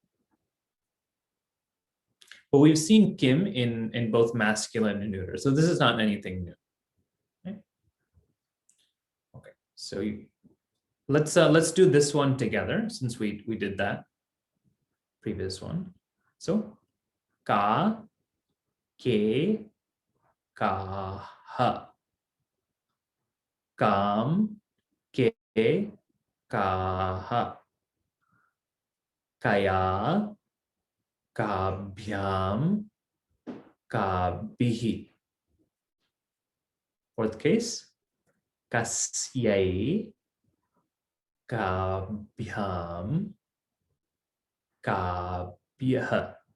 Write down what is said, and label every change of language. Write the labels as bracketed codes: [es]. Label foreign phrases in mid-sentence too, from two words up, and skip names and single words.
[en] But we've seen kim in both masculine and neuter. So this is not anything new. Okay, okay. So let's do this one together since we did that previous one. [sa] So ka, ke, ka, ha. Kam, ke, ka, ha. Kaya, kabhyam, kabhihi. [en] Fourth case, [sa] kasyai, kabhyam, kabhyah.